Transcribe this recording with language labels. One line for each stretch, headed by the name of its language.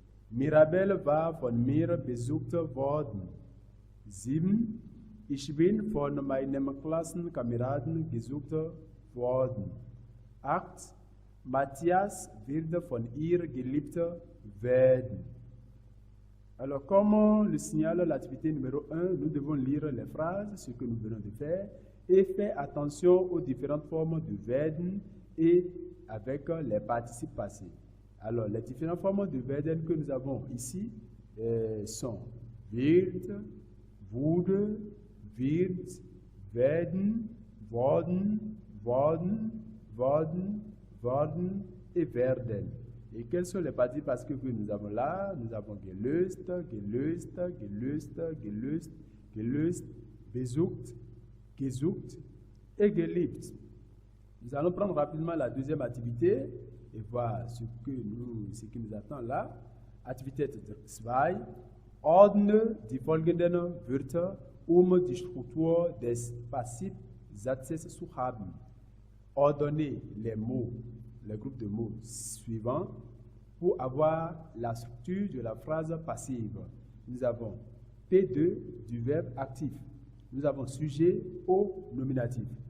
German: Mirabel war von mir besucht worden. 7. Ich bin von meinem Klassenkameraden besucht worden. 8. Matthias wird von ihr geliebt werden.
French: Alors, comme le signale l'activité numéro 1, nous devons lire les phrases, ce que nous venons de faire, et faire attention aux différentes formes de werden et avec les participes passés. Alors, les différentes formes de werden que nous avons ici sont wird, wurde, wird, werden, worden, worden, worden, worden et werden. Et quels sont les participes passés que nous avons là? Nous avons gelöst, gelöst, gelöst, gelöst, gelöst, besucht, gesucht et geliebt. Nous allons prendre rapidement la deuxième activité et voir ce qui nous attend là. Activité 2.
German: Ordne die folgenden Wörter, die Struktur des Passivsatzes zu haben.
French: Ordonnez les mots, les groupes de mots suivants pour avoir la structure de la phrase passive. Nous avons P2 du verbe actif. Nous avons sujet au nominatif.